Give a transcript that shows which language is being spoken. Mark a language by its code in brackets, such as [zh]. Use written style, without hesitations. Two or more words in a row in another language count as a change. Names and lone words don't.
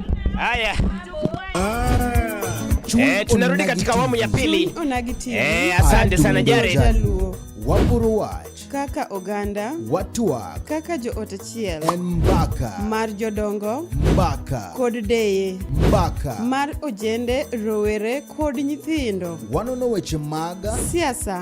[sw] Haya. Tunarudi katika awamu ya pili. Asante sana Jared. [luo] Waburuwach, Kaka Oganda, Watuak, Kaka Jo Otachiel, Mbaka, Mar Jodongo, Mbaka, Kod Deye, Mbaka, Mar Ojende, Rowere, Kod Nyithindo. Wanono weche mag siasa,